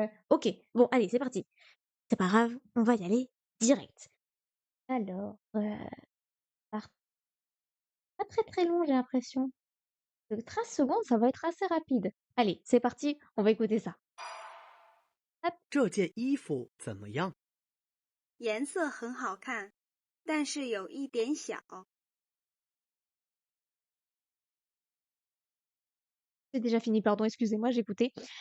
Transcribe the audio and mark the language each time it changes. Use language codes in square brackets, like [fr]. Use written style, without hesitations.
[fr] OK, bon allez, c'est parti. C'est pas grave, on va y aller direct. Alors, par pas très, très long, j'ai l'impression. 13 secondes, ça va être assez rapide. Allez, c'est parti, on va écouter ça. Hop, [zh] 这件衣服怎么样？颜色很好看，但是有一点小。 [fr] c'est déjà fini, pardon, excusez-moi, j'écoutais.